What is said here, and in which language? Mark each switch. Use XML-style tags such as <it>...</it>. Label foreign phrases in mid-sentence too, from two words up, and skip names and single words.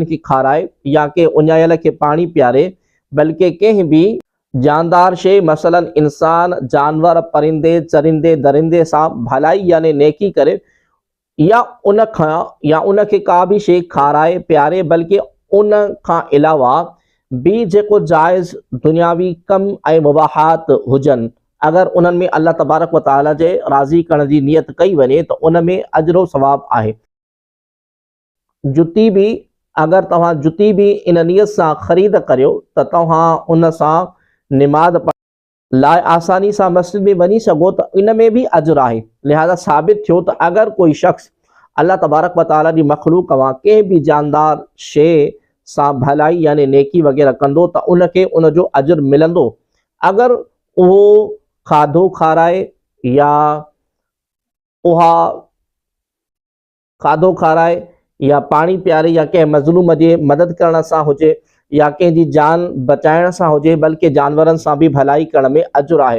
<sd>खे खाराए या के उञायल खे पाणी पीआरे, बल्कि कंहिं बि जानदार शइ मसलन इंसान, जानवर, परिंदे, चरिंदे, दरिंदे सां भलाई यानी नेकी करे या उनखे का बि शइ खाराए पीआरे, बल्कि उन खां अलावा बि जेको जाइज़ दुनियावी कम ऐं मुबाहात हुजनि, अगरि उन्हनि में अल्लाह तबारक व तआला जे राज़ी करण जी नियत कई वञे त उन में अजरो सवाब आहे। जुती बि अगरि तव्हां जुती बि इन नियत सां ख़रीद करियो त तव्हां उन सां निमाज़ लाइ आसानी सां मस्जिद में वञी सघो त इन में बि अजर आहे। लिहाज़ा साबित थियो त अगरि कोई शख़्स अल्लाह तबारक व तआला जी मखलूक मां कंहिं बि जानदार शइ सां भलाई यानी नेकी वग़ैरह कंदो त उनखे उनजो अजर मिलंदो। अगरि उहो खाधो खाराए या उहा खाधो खाराए या पाणी पीआरे या कंहिं मज़लूम जे मदद करण सां हुजे या कंहिंजी जान बचाइण सां हुजे, बल्कि जानवरनि सां बि भलाई करण में अजर आहे।</sd>